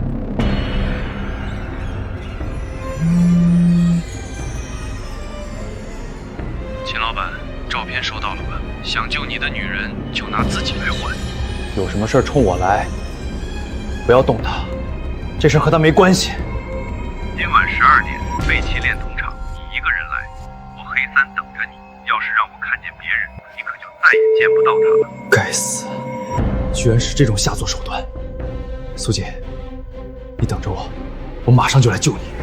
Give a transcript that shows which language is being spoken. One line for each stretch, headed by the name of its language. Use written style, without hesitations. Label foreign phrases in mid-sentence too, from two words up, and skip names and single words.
Chinese: 秦老板，照片收到了吧？想救你的女人，就拿自己來換。有什麼事衝我來，不要動他，這事和他沒關係。今晚12點，北齊煉銅廠，你一個人來，我黑三等着你。要是讓我看見別人，你可就再也見不到他了。該死，居然是這種下作手段。蘇姐，你等着我，我馬上就來救你。